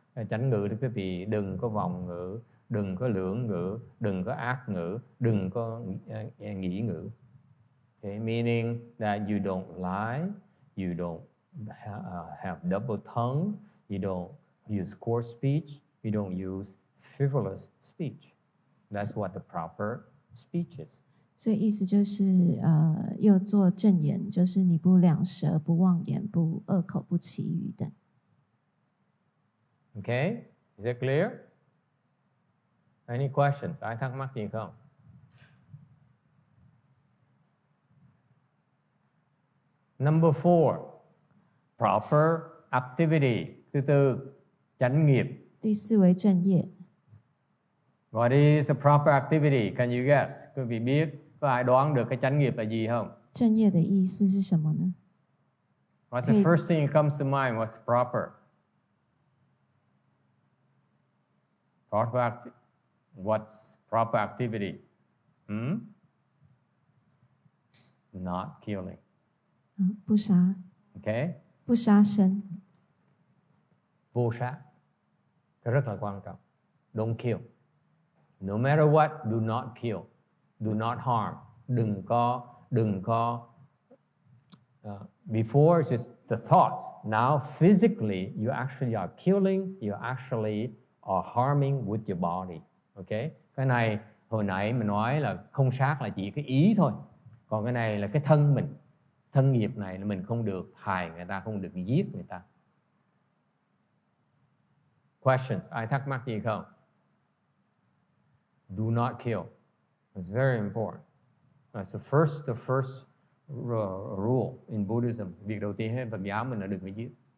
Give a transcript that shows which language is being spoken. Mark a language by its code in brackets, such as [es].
[vi] Chánh ngữ thì quý vị đừng có vọng ngữ, đừng có lưỡng ngữ, đừng có ác ngữ, đừng có nghĩ ngữ. [en] Okay, meaning that you don't lie, you don't have double tongue, you don't use coarse speech, you don't use frivolous speech. That's what the proper speech is. [zh] 所以意思就是又做正言，就是你不两舌、不妄言、不恶口、不绮语等。 [en] Okay, is it clear? Any questions? [vi] Ai thắc mắc gì không? [en] Number 4, proper activity. [vi] Thứ tư, chánh nghiệp. [zh] 第四为正业。 [en] What is the proper activity? Can you guess? [vi] Quý vị biết, có ai đoán được cái chánh nghiệp là gì không? [zh] 正业的意思是什么呢？ [en] What's the first thing that comes to mind? What's proper? What's proper activity? Not killing. [zh] 不杀。 [en] Okay? [zh] 不杀生。 [vi] Vô sát. Cái rất là quan trọng. [en] Don't kill. No matter what, do not kill. Do not harm. [vi] Đừng có [en] before just the thoughts. Now physically you actually are killing, you actually are harming with your body. Okay? [vi] Cái này hồi nãy mình nói là không sát là chỉ cái ý thôi. Còn cái này là cái thân mình. Thân nghiệp này là mình không được hại người ta, không được giết người ta. [en] Questions? [vi] Ai thắc mắc gì không? [en] Do not kill. It's very important. That's the first rule in Buddhism. [vi] Việc đầu tiên喺Phật giáo mình là đừng có giết.